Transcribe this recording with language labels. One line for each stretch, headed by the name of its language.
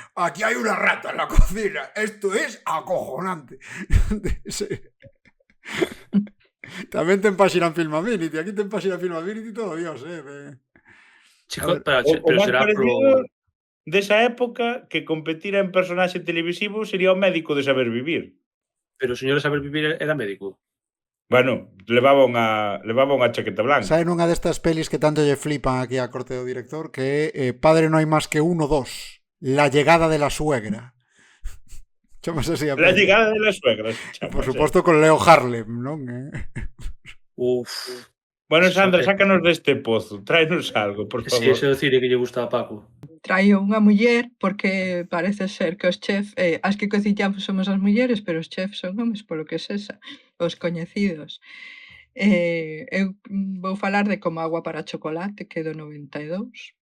Galician: Aquí hai unha rata en la cocina.
Spanish: Esto es acojonante.
Galician: Tamén ten páxina en Film Affinity. Aquí ten páxina en Film Affinity todo Dios, Chico, o máis parecido desa época que competira en personaxe televisivo sería o médico de Saber Vivir. Pero o señor de Saber Vivir era médico. Bueno, levaba unha chaqueta blanca. Sabe nunha destas pelis que tanto lle flipan aquí a corte do director, que é Padre no hay más que uno, dos. La llegada de la suegra. Chamas así a La llegada de la suegra. Por suposto con Leo Harlem, non? Uf. Bueno, Sandra, sácanos deste pozo. Tráenos algo, por favor. Si, ese é o cine que lle gusta a Paco. Traio unha muller porque parece ser que os chefs, as que cociñamos somos as mulleres, pero os chefs son homes, polo que sexa, os coñecidos. Eu vou falar de Como agua para chocolate, que é do 92.